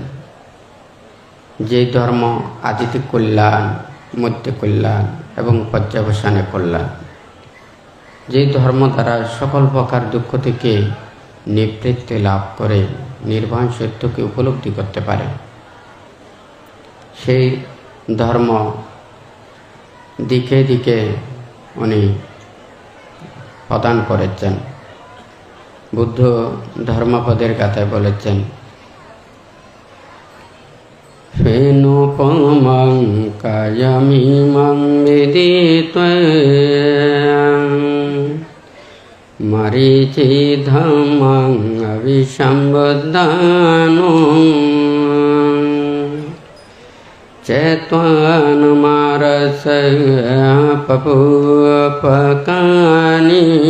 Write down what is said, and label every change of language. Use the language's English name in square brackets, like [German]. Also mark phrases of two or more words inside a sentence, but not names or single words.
[Bangla] যে ধর্ম আদিতে কল্যাণ, মধ্যে কল্যাণ এবং পর্যবসানে কল্যাণ, যে ধর্ম দ্বারা সকল প্রকার দুঃখ থেকে নিবৃত্তি লাভ করে নির্বাণ সত্যকে উপলব্ধি করতে পারে, সেই ধর্ম দিকে দিকে উনি প্রদান করেছেন। বুদ্ধ ধর্মপদের গাথায় বলেছেন, [Pali] ফেনোপমং কায়মিমং বিদিত্বং মরীচি ধম্মং অবিসম্বদানং চেতনমারস পপুপকানি